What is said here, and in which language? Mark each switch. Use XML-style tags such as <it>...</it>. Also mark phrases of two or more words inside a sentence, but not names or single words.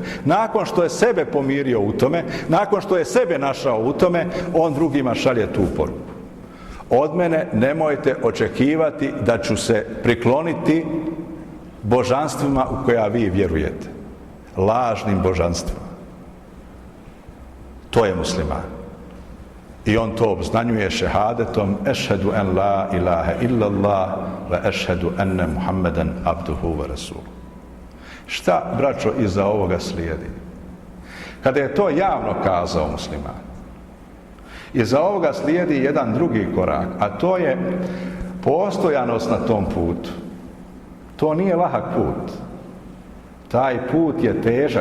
<bs>Nakon što je sebe pomirio u tome, nakon što je sebe našao u tome, on drugima šalje tu poruku. Od mene nemojte očekivati da ću se prikloniti božanstvima u koja vi vjerujete. Lažnim božanstvima. To je musliman. I on to obznanjuje šehadetom</bs> <ar>أشهد أن لا إله إلا الله وأشهد أن محمدا عبده ورسوله.</ar> <bs>Šta, braćo, iza ovoga slijedi? Kada je to javno kazao musliman, iza ovoga slijedi jedan drugi korak, a to je postojanost na tom putu. To nije lahak put. Taj put je težak.</bs>